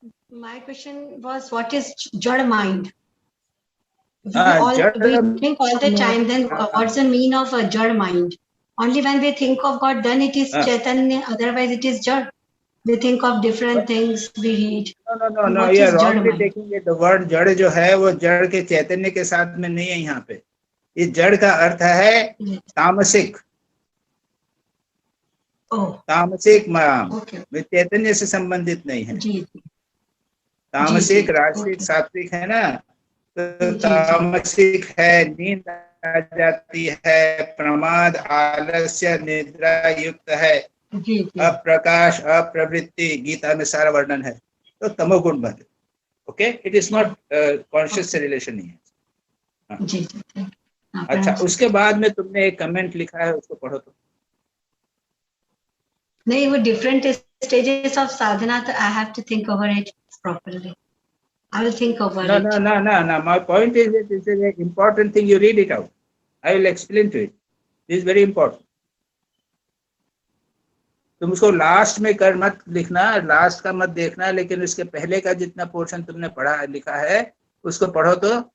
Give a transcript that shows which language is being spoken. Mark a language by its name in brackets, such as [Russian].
[English] My question was, what is jad mind? We think all the time, then what's the meaning of a jad mind? Only when we think of God, then it is Chaitanya, otherwise it is jad. We think of different things, we read. No, you are wrongly taking it. The word [Hindi] जड़ जो है वो जड़ के चैतन्य के साथ में नहीं है यहाँ पे। इस जड़ का अर्थ है तामसिक। तामसिक में चैतन्य से संबंधित नहीं है। तामसिक, राजसिक, सात्विक है ना। तो तामसिक है नींद आ जाती है, प्रमाद, आलस्य, निद्रा युक्त है, जी जी अप्रकाश, अप्रवृत्ति, गीता में सारा वर्णन है, तो तमोगुण बने। Okay, [English] it is not conscious [Hindi] से रिलेशन नहीं है। जी जी। अच्छा, उसके बाद में तुमने एक कमेंट लिखा है, उसको पढ़ो तो। नहीं, वो [English] Different stages of sadhana, तो I have to think over it properly. I will think over No, it. no, no, no, no. My point is that this is an important thing. You read it out. I will explain to it. This is very important. [Hindi] तुम उसको last में कर मत लिखना, last का मत देखना, लेकिन उसके पहले का जितना पोर्शन तुमने पढ़ा लिखा है उसको पढ़ो तो।